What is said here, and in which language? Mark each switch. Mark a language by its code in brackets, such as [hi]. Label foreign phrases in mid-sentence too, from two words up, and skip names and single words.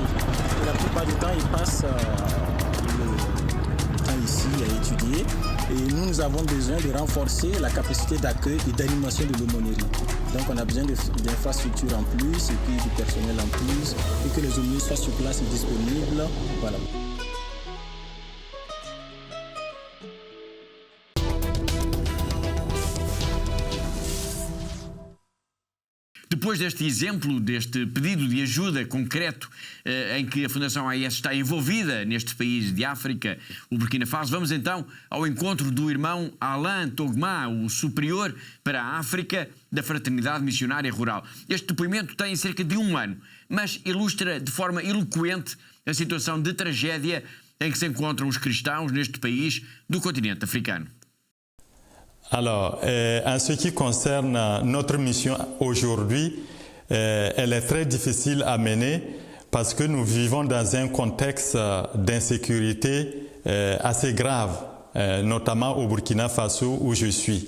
[fr] Et la plupart du temps, ils passent le temps ici à étudier. Et nous avons besoin de renforcer la capacité d'accueil et d'animation de l'aumônerie. Donc on a besoin d'infrastructures en plus et puis du personnel en plus et que les aumôniers soient sur place et disponibles. Voilà. [pt] Depois deste exemplo, deste pedido de ajuda concreto em que a Fundação AIS está envolvida neste país de África, o Burkina Faso, vamos então ao encontro do irmão Alain Togma, o superior para a África da Fraternidade Missionária Rural. Este depoimento tem cerca de 1 ano, mas ilustra de forma eloquente a situação de tragédia em que se encontram os cristãos neste país do continente africano. [fr] Alors, en ce qui concerne notre mission aujourd'hui, elle est très difficile à mener parce que nous vivons dans un contexte d'insécurité assez grave, notamment au Burkina Faso où je suis.